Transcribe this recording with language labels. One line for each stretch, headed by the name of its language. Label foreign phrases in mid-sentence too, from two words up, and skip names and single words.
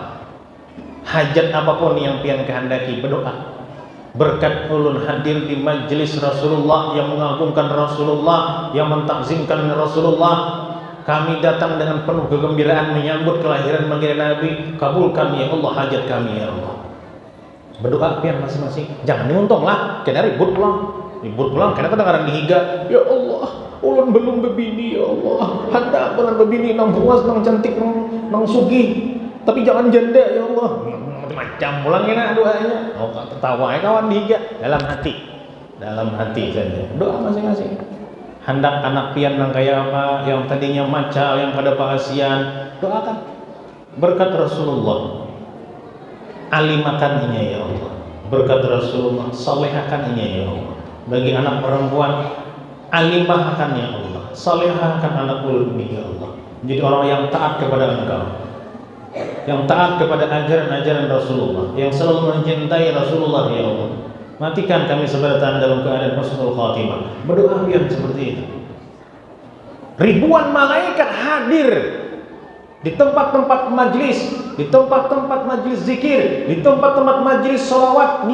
Banjar: Hajat apapun yang pian kehendaki, berdoa. Berkat ulun hadir di majelis Rasulullah, yang mengagungkan Rasulullah, yang mentakzimkan Rasulullah, kami datang dengan penuh kegembiraan menyambut kelahiran baginda Nabi.
Indonesian: Kabulkan ya Allah hajat kami ya Allah.
Banjar: Berdoa pian masing-masing. Jangan diuntung lah, kena ribut pulang, kena kedengaran dihiga. Ya Allah, ulun belum bebini ya Allah. Hendak pernah bebini nang puas, nang cantik, nang sugih. Tapi jangan janda ya Allah. Macam pulang kena doanya. Oh, tertawa ya kawan dihiga. Dalam hati saja. Doa masing-masing. Hendak anak pian nang kaya apa, yang tadinya maca, yang kada paasian, doakan. Berkat Rasulullah, alimakan inya ya Allah. Berkat Rasulullah, salehahkan inya ya Allah. Bagi anak perempuan, alimahkan ya Allah, salehahkan anak ulun ini ya Allah.
Indonesian: Menjadi orang yang taat kepada Engkau, yang taat kepada ajaran-ajaran Rasulullah, yang selalu mencintai Rasulullah ya Allah. Matikan kami sebentar dalam keadaan
Arabic: husnul khatimah.
Indonesian: Berdoa biar seperti itu. Ribuan malaikat hadir di tempat-tempat majlis, di tempat-tempat majlis zikir, di tempat-tempat majlis sholawat.